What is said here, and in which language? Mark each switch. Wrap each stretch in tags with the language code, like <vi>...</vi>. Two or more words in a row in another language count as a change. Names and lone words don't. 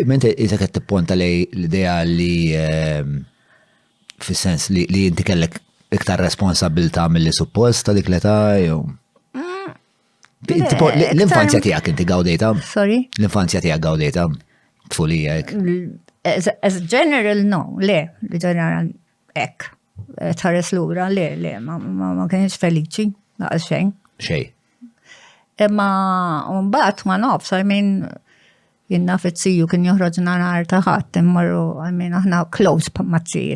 <mt>Mente iżda qed tipponta lej l-idea li fis-sens li inti kellek iktar responsabilità milli supposta dik l-età jew. L-infanzja tiegħek inti gawdejta? Sorry? L-infanzja tiegħek gawdejta? Tfulija hekk?</mt> <en>As general, no,</en> <mt>le, general hekk. Tħares lura, le, ma kienx feliċi, laqas xejn. Xejn. Imma mbagħad ma nafx, jien naf it-siju kien joħroġna nhar ta' ħadd immorru, aħna close mazzijiet.</mt>